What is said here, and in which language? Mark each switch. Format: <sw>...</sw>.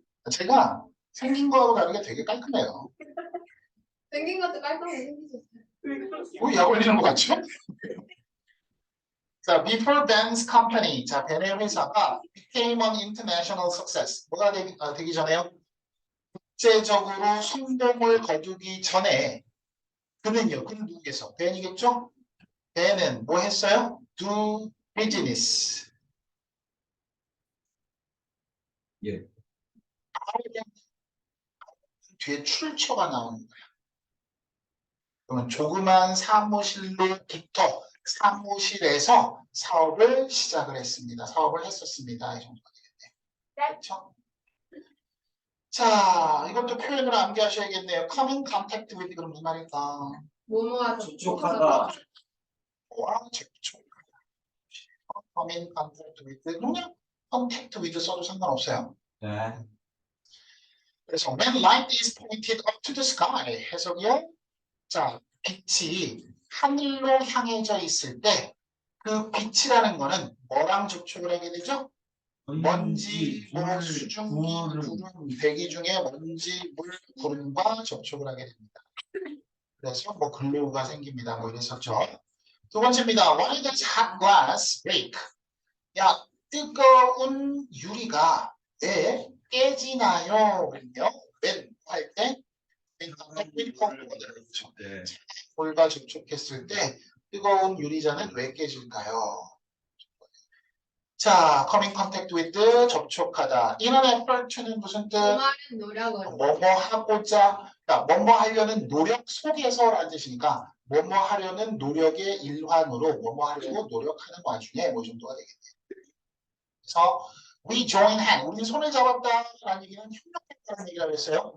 <ko>제가 생긴 거하고 다르게 되게 깔끔해요. 생긴 것도 깔끔하게 생기셨어요. 약 올리는 것 같죠?</ko> <en>자, before Ben's company,</en> <ko>자, 벤의 회사가</ko> <en>became an international success.</en> <ko>뭐가 되기 전에요? 국제적으로 성공을 거두기 전에 그는 누구겠어? 벤이겠죠? 벤은 뭐 했어요?</ko> <en>Do business.</en> <ko>예. 뒤에 출처가 나오는 거야. 그러면 조그만 사무실로부터 사무실에서 사업을 시작을 했습니다. 사업을 했었습니다. 이 정도가 되겠네요. 그렇죠? 자, 이것도 표현을 암기하셔야겠네요.</ko> <en>come in contact with</en> <ko>그럼 무슨 말일까? 뭐뭐하다. 접촉하다.</ko> <en>come in contact with 그냥 contact with</en> <ko>써도 상관없어요. 네.</ko> <en>그래서 when light is pointed up to the sky</en> <ko>해석이요. 자, 빛이 하늘로 향해져 있을 때 그 빛이라는 거는 뭐랑 접촉을 하게 되죠? 먼지, 수증기, 구름, 대기 중에 먼지, 물, 구름과 접촉을 하게 됩니다. 그래서 글로우가 생깁니다. 이랬었죠. 두 번째입니다.</ko> <en>Why does hot glass break?</en> <ko>야, 뜨거운 유리가 왜 깨지나요? 그러면 when 할 때 네. 볼과 접촉했을 때 뜨거운 유리잔은 왜 깨질까요? 자,</ko> <en>come in contact with</en> <ko>접촉하다. in an effort는 무슨 뜻? 뭐뭐하는 노력을. 뭐뭐 하고자, 그러니까 뭐뭐 하려는 노력 속에서라는 뜻이니까 뭐뭐 하려는 노력의 일환으로 뭐뭐 하려고 노력하는 와중에 이 정도가 되겠네요. 그래서</ko> <en>we join hand,</en> <ko>우리는 손을 잡았다라는 얘기는 협력했다는 얘기라고 했어요.</ko>